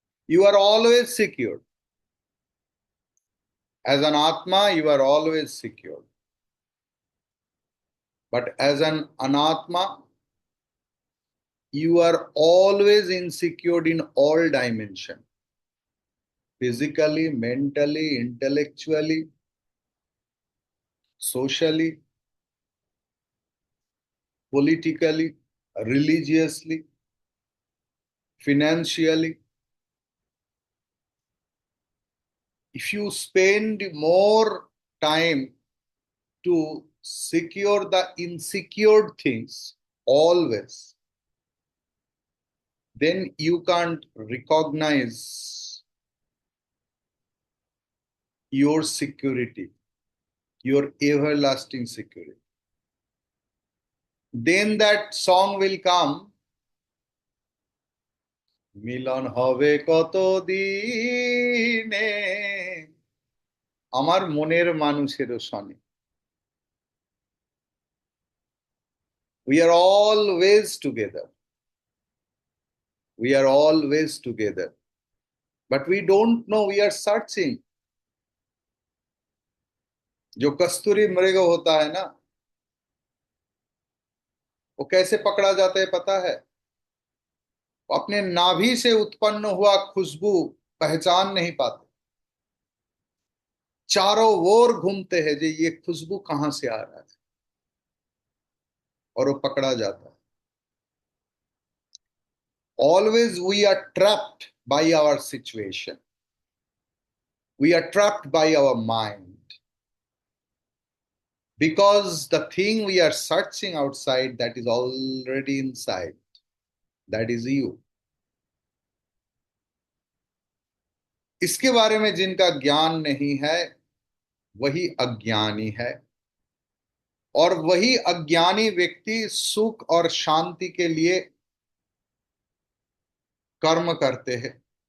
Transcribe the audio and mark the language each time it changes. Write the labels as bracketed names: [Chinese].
[English] You are always secure as an atma, you are always secure, but as an anatma you are always insecure in all dimension, physically, mentally, intellectually, socially, politically, religiously, financially. If you spend more time to secure the insecure things always, then you can't recognize your security, your everlasting security. Then that song will come, [Bangla] মিলন হবে কত দিনে আমার মনের মানুষের সনে। [English] We are always together. We are always together. But we don't know, we are searching. [Hindi] जो कस्तूरी मृग होता है ना, वो कैसे पकड़ा जाता है पता है? वो अपने नाभि से उत्पन्न हुआ खुशबू पहचान नहीं पाते, चारों ओर घूमते हैं जी ये खुशबू कहां से आ रहा है, और वो पकड़ा जाता है। [English] Always we are trapped by our situation. We are trapped by our mind. Because the thing we are searching outside, that is already inside. That is you. [Hindi] इसके बारे में जिनका ज्ञान नहीं है वही अज्ञानी है, और वही अज्ञानी व्यक्ति सुख और शांति के लिए कर्म करते हैं।